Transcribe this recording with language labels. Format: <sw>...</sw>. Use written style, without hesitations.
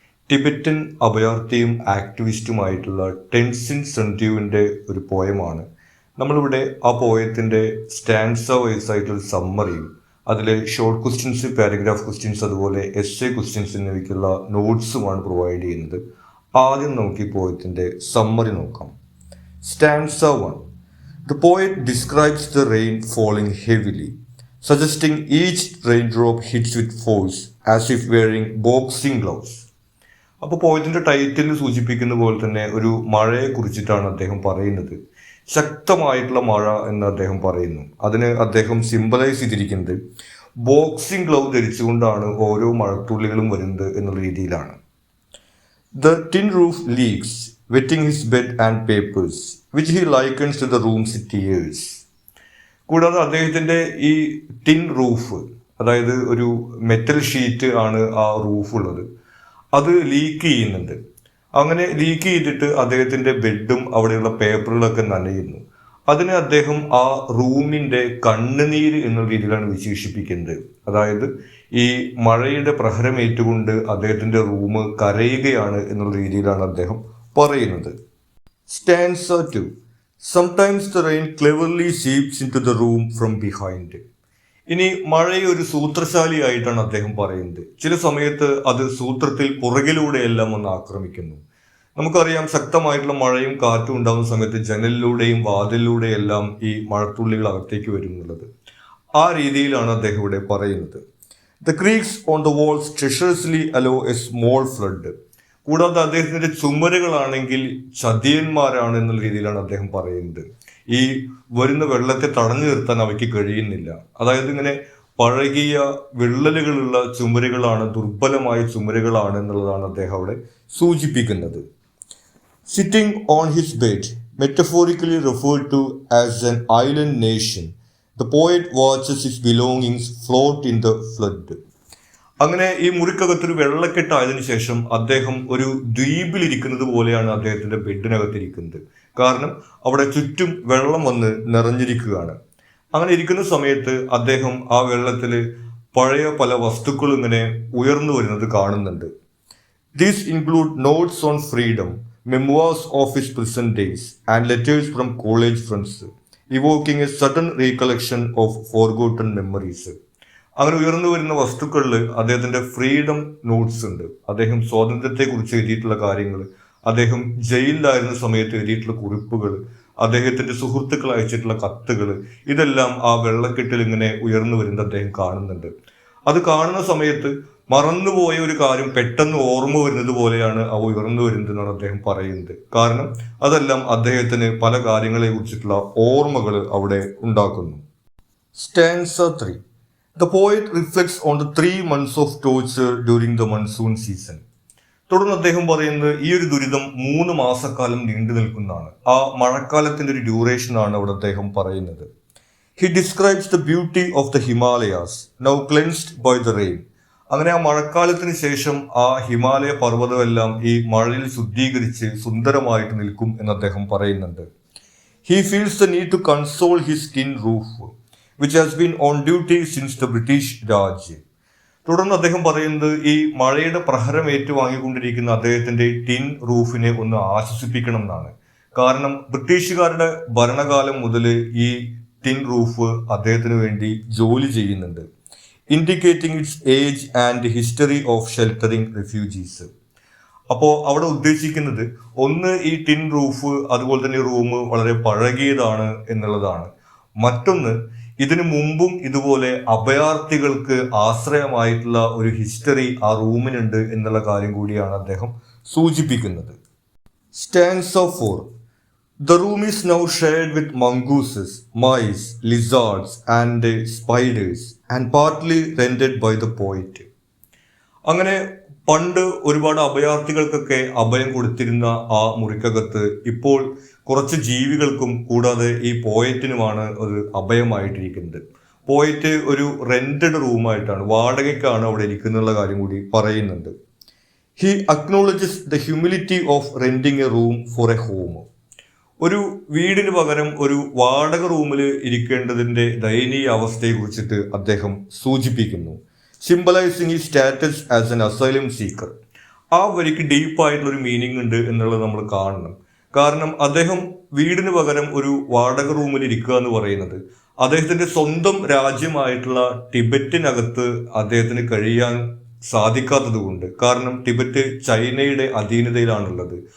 <ml>Tibetan അഭയാർത്ഥിയും ആക്ടിവിസ്റ്റുമായിട്ടുള്ള ടെൻസിൻ സെൻറ്റ്യൂവിൻ്റെ ഒരു പോയമാണ്. നമ്മളിവിടെ ആ പോയത്തിൻ്റെ സ്റ്റാൻസ വൈസ് ആയിട്ടുള്ള സമ്മറിയും അതിലെ ഷോർട്ട് ക്വസ്റ്റ്യൻസ്, പാരഗ്രാഫ് ക്വസ്റ്റ്യൻസ്, അതുപോലെ എസ്സേ ക്വസ്റ്റ്യൻസ് എന്നിവയ്ക്കുള്ള നോട്ട്സുമാണ് പ്രൊവൈഡ് ചെയ്യുന്നത്. ആദ്യം നമുക്ക് ഈ പോയത്തിൻ്റെ സമ്മറി നോക്കാം.</ml> <en>Stanza 1. The poet describes the rain falling heavily, suggesting each raindrop hits with force as if wearing boxing gloves.</en> <ml>അപ്പോൾ പോയത്തിൻ്റെ ടൈറ്റിൽ സൂചിപ്പിക്കുന്ന പോലെ തന്നെ ഒരു മഴയെ കുറിച്ചിട്ടാണ് അദ്ദേഹം പറയുന്നത്. ശക്തമായിട്ടുള്ള മഴ എന്ന് അദ്ദേഹം പറയുന്നു. അതിന് അദ്ദേഹം സിംബലൈസ് ചെയ്തിരിക്കുന്നത് ബോക്സിംഗ് ഗ്ലൗ ധരിച്ചുകൊണ്ടാണ് ഓരോ മഴത്തുള്ളികളും വരുന്നത് എന്നുള്ള രീതിയിലാണ്.</ml> <en>The tin roof leaks, wetting his bed and papers, which he likens to the room's tears.</en> <ml>കൂടാതെ അദ്ദേഹത്തിൻ്റെ ഈ ടിൻ റൂഫ്, അതായത് ഒരു മെറ്റൽ ഷീറ്റ് ആണ് ആ റൂഫ് ഉള്ളത്, അത് ലീക്ക് ചെയ്യുന്നുണ്ട്. അങ്ങനെ ലീക്ക് ചെയ്തിട്ട് അദ്ദേഹത്തിൻ്റെ ബെഡും അവിടെയുള്ള പേപ്പറുകളൊക്കെ നനയുന്നു. അതിനെ അദ്ദേഹം ആ റൂമിൻ്റെ കണ്ണുനീര് എന്ന രീതിയിലാണ് വിശേഷിപ്പിക്കുന്നത്. അതായത് ഈ മഴയുടെ പ്രഹരമേറ്റുകൊണ്ട് അദ്ദേഹത്തിൻ്റെ റൂം കരയുകയാണ് എന്നുള്ള രീതിയിലാണ് അദ്ദേഹം പറയുന്നത്.</ml> <en>Stanza 2. Sometimes the rain cleverly seeps into the room from behind.</en> <ml>ഇനി മഴയെ ഒരു സൂത്രശാലിയായിട്ടാണ് അദ്ദേഹം പറയുന്നത്. ചില സമയത്ത് അത് സൂത്രത്തിൽ പുറകിലൂടെയെല്ലാം ഒന്ന് ആക്രമിക്കുന്നു. നമുക്കറിയാം, ശക്തമായിട്ടുള്ള മഴയും കാറ്റും ഉണ്ടാകുന്ന സമയത്ത് ജനലിലൂടെയും വാതിലിലൂടെയെല്ലാം ഈ മഴത്തുള്ളികൾ അകത്തേക്ക് വരും എന്നുള്ളത്. ആ രീതിയിലാണ് അദ്ദേഹം ഇവിടെ പറയുന്നത്.</ml> <en>The creaks on the walls treacherously allow a small flood.</en> <ml>കൂടാതെ അദ്ദേഹത്തിന്റെ ചുമരുകളാണെങ്കിൽ ചതിയന്മാരാണ് എന്നുള്ള രീതിയിലാണ് അദ്ദേഹം പറയുന്നത്. ഈ വരുന്ന വെള്ളത്തെ തടഞ്ഞു നിർത്താൻ അവയ്ക്ക് കഴിയുന്നില്ല. അതായത് ഇങ്ങനെ പഴകിയ വിള്ളലുകളുള്ള ചുമരുകളാണ്, ദുർബലമായ ചുമരുകളാണ് എന്നുള്ളതാണ് അദ്ദേഹം അവിടെ സൂചിപ്പിക്കുന്നത്.</ml> <en>Sitting on his bed, metaphorically referred to as an island nation, the poet watches his belongings float in the flood.</en> <ml>അങ്ങനെ ഈ മുറിക്കകത്തൊരു വെള്ളക്കെട്ടായതിനു ശേഷം അദ്ദേഹം ഒരു ദ്വീപിലിരിക്കുന്നത് പോലെയാണ് അദ്ദേഹത്തിന്റെ ബെഡിനകത്തിരിക്കുന്നത്. കാരണം അവിടെ ചുറ്റും വെള്ളം വന്ന് നിറഞ്ഞിരിക്കുകയാണ്. അങ്ങനെ ഇരിക്കുന്ന സമയത്ത് അദ്ദേഹം ആ വെള്ളത്തിൽ പഴയ പല വസ്തുക്കളും ഇങ്ങനെ ഉയർന്നു വരുന്നത് കാണുന്നുണ്ട്.</ml> <en>These include notes on freedom, memoirs of his prison days, and letters from college friends, evoking a sudden recollection of forgotten memories.</en> <ml>അങ്ങനെ ഉയർന്നു വരുന്ന വസ്തുക്കളിൽ അദ്ദേഹത്തിന്റെ ഫ്രീഡം നോട്ട്സ് ഉണ്ട്. അദ്ദേഹം സ്വാതന്ത്ര്യത്തെ കുറിച്ച് എഴുതിയിട്ടുള്ള കാര്യങ്ങൾ, അദ്ദേഹം ജയിലിലായിരുന്ന സമയത്ത് എഴുതിയിട്ടുള്ള കുറിപ്പുകൾ, അദ്ദേഹത്തിന്റെ സുഹൃത്തുക്കൾ അയച്ചിട്ടുള്ള കത്തുകൾ, ഇതെല്ലാം ആ വെള്ളക്കെട്ടിൽ ഇങ്ങനെ ഉയർന്നു വരുന്നത് അദ്ദേഹം കാണുന്നുണ്ട്. അത് കാണുന്ന സമയത്ത് മറന്നുപോയ ഒരു കാര്യം പെട്ടെന്ന് ഓർമ്മ വരുന്നത് പോലെയാണ് അവ ഉയർന്നു വരുന്നത് എന്നാണ് അദ്ദേഹം പറയുന്നത്. കാരണം അതെല്ലാം അദ്ദേഹത്തിന് പല കാര്യങ്ങളെ കുറിച്ചിട്ടുള്ള ഓർമ്മകൾ അവിടെ ഉണ്ടാക്കുന്നു.</ml> <en>Stanza 3. The poet reflects on the 3 months of torture during the monsoon season.</en> <ml>തുടർന്ന് അദ്ദേഹം പറയുന്നത് ഈ ഒരു ദുരിതം 3 മാസക്കാലം നീണ്ടു നിൽക്കുന്നതാണ്. ആ മഴക്കാലത്തിന്റെ ഒരു ഡ്യൂറേഷനാണ് അവിടെ അദ്ദേഹം പറയുന്നത്.</ml> <en>He describes the beauty of the Himalayas, now cleansed by the rain.</en> <ml>അങ്ങനെ ആ മഴക്കാലത്തിന് ശേഷം ആ ഹിമാലയ പർവ്വതമെല്ലാം ഈ മഴയിൽ ശുദ്ധീകരിച്ച് സുന്ദരമായിട്ട് നിൽക്കും എന്ന് അദ്ദേഹം പറയുന്നുണ്ട്.</ml> <en>He feels the need to console his tin roof, which has been on duty since the British Raj.</en> <ml>തുടർന്ന് അദ്ദേഹം പറയുന്നത് ഈ മഴയുടെ പ്രഹരം ഏറ്റുവാങ്ങിക്കൊണ്ടിരിക്കുന്ന അദ്ദേഹത്തിന്റെ ടിൻ റൂഫിനെ ഒന്ന് ആശ്വസിപ്പിക്കണം എന്നാണ്. കാരണം ബ്രിട്ടീഷുകാരുടെ ഭരണകാലം മുതൽ ഈ ടിൻ റൂഫ് അദ്ദേഹത്തിന് വേണ്ടി ജോലി ചെയ്യുന്നുണ്ട്.</ml> <en>Indicating its age and history of sheltering refugees.</en> <ml>അപ്പോൾ അവിടെ ഉദ്ദേശിക്കുന്നത് ഒന്ന് ഈ ടിൻ റൂഫ്, അതുപോലെ തന്നെ റൂം വളരെ പഴകിയതാണ് എന്നുള്ളതാണ്. മറ്റൊന്ന്, ഇതിനു മുമ്പും ഇതുപോലെ അഭയാർത്ഥികൾക്ക് ആശ്രയമായിട്ടുള്ള ഒരു ഹിസ്റ്ററി ആ റൂമിനുണ്ട് എന്നുള്ള കാര്യം കൂടിയാണ് അദ്ദേഹം സൂചിപ്പിക്കുന്നത്.</ml> <en>Stanza 4. The room is now shared with mongooses, mice, lizards and spiders and partly rented by the poet.</en> <ml>അങ്ങനെ പണ്ട് ഒരുപാട് അഭയാർത്ഥികൾക്കൊക്കെ അഭയം കൊടുത്തിരുന്ന ആ മുറിക്കകത്ത് ഇപ്പോൾ കുറച്ച് ജീവികൾക്കും കൂടാതെ ഈ പോയറ്റിനുമാണ് ഒരു അഭയമായിട്ടിരിക്കുന്നത്. പോയറ്റ് ഒരു റെന്റഡ് റൂമായിട്ടാണ്, വാടകയ്ക്കാണ് അവിടെ ഇരിക്കുന്നുള്ള കാര്യം കൂടി പറയുന്നുണ്ട്.</ml> <en>He acknowledges the humility of renting a room for a home.</en> <ml>ഒരു വീടിന് പകരം ഒരു വാടക റൂമിൽ ഇരിക്കേണ്ടതിന്റെ ദയനീയ അവസ്ഥയെ കുറിച്ചിട്ട് അദ്ദേഹം സൂചിപ്പിക്കുന്നു.</ml> <en>Symbolising ഈ status as an asylum seeker.</en> <ml>ആ വരിക്ക് ഡീപ്പായിട്ടുള്ള ഒരു മീനിങ് ഉണ്ട് എന്നുള്ളത് നമ്മൾ കാണണം. കാരണം അദ്ദേഹം വീടിന് പകരം ഒരു വാടക റൂമിൽ ഇരിക്കുക എന്ന് പറയുന്നത് അദ്ദേഹത്തിന്റെ സ്വന്തം രാജ്യമായിട്ടുള്ള ടിബറ്റിനകത്ത് അദ്ദേഹത്തിന് കഴിയാൻ സാധിക്കാത്തത് കൊണ്ട്, കാരണം ടിബറ്റ് ചൈനയുടെ അധീനതയിലാണുള്ളത്.</ml>